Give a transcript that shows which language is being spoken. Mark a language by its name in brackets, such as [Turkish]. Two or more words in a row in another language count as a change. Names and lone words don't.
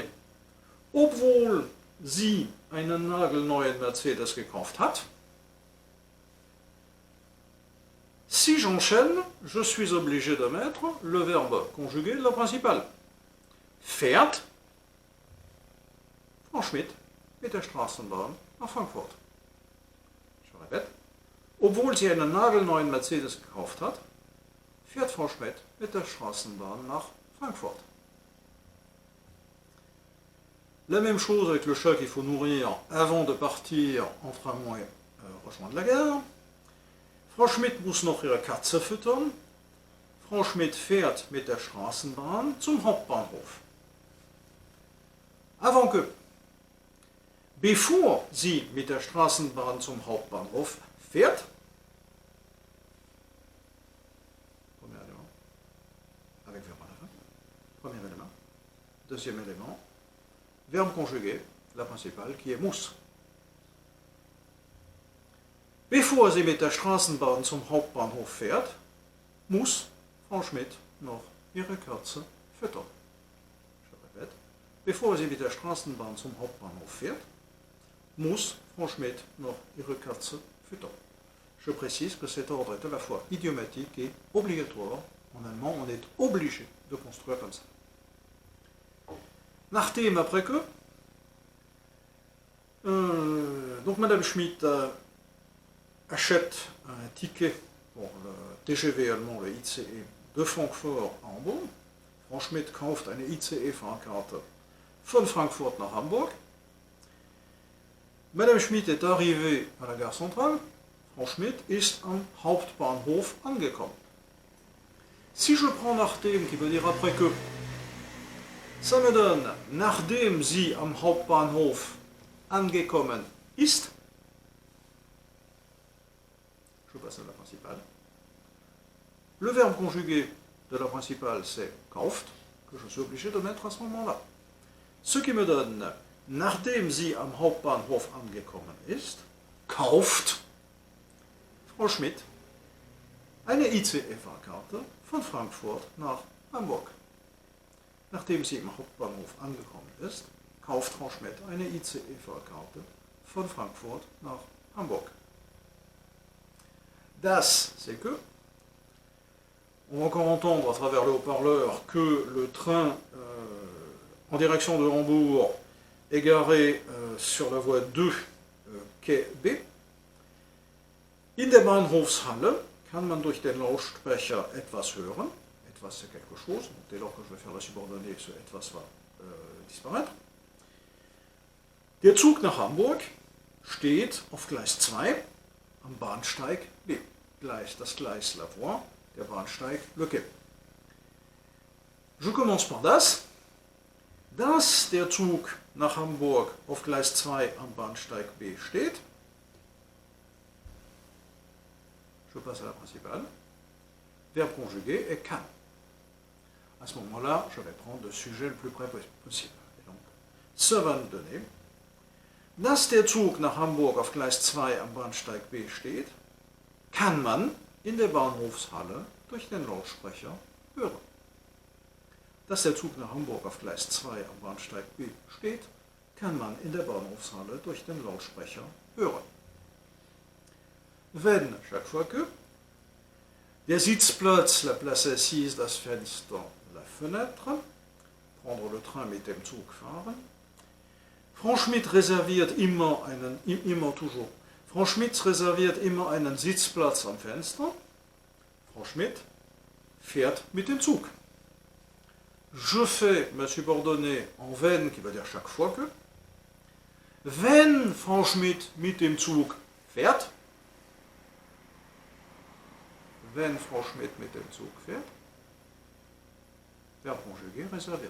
[German] Obwohl sie einen nagelneuen Mercedes gekauft hat. [French] Si j'enchaîne, je suis obligé de mettre le verbe conjugué de la principale. [German] Fährt Frau Schmidt mit der Straßenbahn nach Frankfurt. [French] Je répète. [German] Obwohl sie einen nagelneuen Mercedes gekauft hat, fährt Frau Schmidt mit der Straßenbahn nach Frankfurt. [French] La même chose avec le chat qu'il faut nourrir avant de partir en tramway rejoindre la gare. [German] Frau Schmidt muss noch ihre Katze füttern. Frau Schmidt fährt mit der Straßenbahn zum Hauptbahnhof. [French] Avant que. [German] Bevor sie mit der Straßenbahn zum Hauptbahnhof fährt. [French] Premier élément. Avec verbe à la fin. Premier élément. Deuxième élément. Verbe conjugué, la principale, qui est muss. [German] Bevor sie mit der Straßenbahn zum Hauptbahnhof fährt, muss Frau Schmidt noch ihre Katze füttern. [French] Je répète. [German] Bevor sie mit der Straßenbahn zum Hauptbahnhof fährt, muss Frau Schmidt noch ihre Katze füttern. [French] Je précise que cet ordre est à la fois idiomatique et obligatoire. En allemand, on est obligé de construire comme ça. Nachdem, après que, donc Madame Schmidt achète un ticket pour le TGV allemand, le ICE, de Francfort à Hamburg. [German] Frau Schmidt kauft eine ICE-Fahrkarte von Frankfurt nach Hamburg. [French] Madame Schmidt est arrivée à la gare centrale. [German] Frau Schmidt ist am Hauptbahnhof angekommen. [French] Si je prends nachdem, qui veut dire après que, ça me donne, [German] nachdem sie am Hauptbahnhof angekommen ist. [French] Je passe à la principale. Le verbe conjugué de la principale, c'est kauft, que je suis obligé de mettre à ce moment-là. Ce qui me donne, [German] nachdem sie am Hauptbahnhof angekommen ist, kauft Frau Schmidt eine ICE-Fahrkarte von Frankfurt nach Hamburg. Nachdem sie im Hauptbahnhof angekommen ist, kauft Frau Schmidt eine ICE-Fahrkarte von Frankfurt nach Hamburg. [French] Das, c'est que. On va encore entendre à travers le haut-parleur que le train en direction de Hambourg est garé sur la voie 2, quai B. [German] In der Bahnhofshalle kann man durch den Lautsprecher etwas hören. [French] Etwas, c'est quelque chose. Donc, dès lors que je vais faire la subordonnée, ce etwas va disparaître. [German] Der Zug nach Hamburg steht auf Gleis 2 am Bahnsteig B. Das Gleis [French] la voie, [German] der Bahnsteig [French] le quai. Je commence par das. [German] Dass der Zug nach Hamburg auf Gleis 2 am Bahnsteig B steht. [French] Je passe à la principale. Verbe conjugué est kann. À ce moment-là, je vais prendre le sujet le plus près possible. Et donc, ça va nous donner [German] dass der Zug nach Hamburg auf Gleis 2 am Bahnsteig B steht, kann man in der Bahnhofshalle durch den Lautsprecher hören. Dass der Zug nach Hamburg auf Gleis 2 am Bahnsteig B steht, kann man in der Bahnhofshalle durch den Lautsprecher hören. [French] Wenn, chaque fois que, [German] der Sitzplatz, [French] la place assise, [German] das Fenster, [French] la fenêtre, prendre le train [German] mit dem Zug fahren. Franschmidt reserviert toujours. Franschmidt reserviert immer einen Sitzplatz am Fenster. Franschmidt fährt mit dem Zug. [French] Je fais ma subordonnée en wenn, qui veut dire chaque fois que. [German] Wenn Franschmidt mit dem Zug fährt, wenn Franschmidt mit dem Zug fährt, [French] Verbe conjugué reserviert.